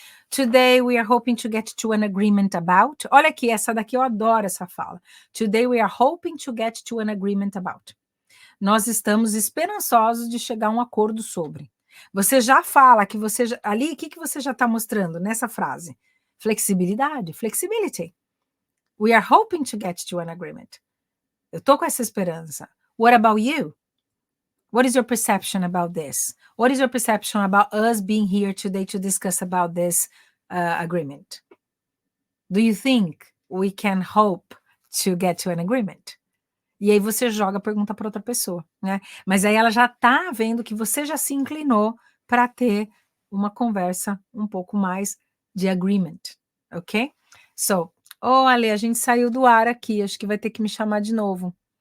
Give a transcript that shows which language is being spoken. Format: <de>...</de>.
<en>Today we are hoping to get to an agreement about.</en> <pt>Olha aqui, essa daqui eu adoro essa fala.</pt> <en>Today we are hoping to get to an agreement about.</en> <pt>Nós estamos esperançosos de chegar a um acordo sobre. Você já fala que você... Ali, o que você já está mostrando nessa frase? Flexibilidade, flexibility.</pt> <en>We are hoping to get to an agreement.</en> <pt>Eu estou com essa esperança.</pt> <en>What about you? What is your perception about this? What is your perception about us being here today to discuss about this agreement? Do you think we can hope to get to an agreement?</en> <pt>E aí você joga a pergunta para outra pessoa, né? Mas aí ela já está vendo que você já se inclinou para ter uma conversa um pouco mais de agreement, ok? So, Ale, a gente saiu do ar aqui, acho que vai ter que me chamar de novo.</pt>